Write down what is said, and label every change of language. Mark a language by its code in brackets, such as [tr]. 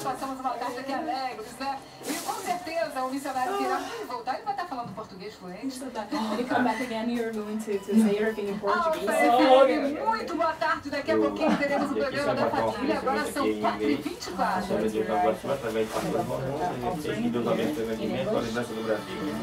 [pt] Passamos uma tarde aqui alegres, né? E com certeza o missionário que irá voltar, ele vai estar falando português fluente. [en] When you come back again, you're going to say everything in Portuguese. [pt] Muito boa tarde, daqui a pouquinho teremos o programa da família, agora são 4h24. Deus abençoe através do pastor João Nunes, que Deus abençoe grandemente com a lembrança do Brasil.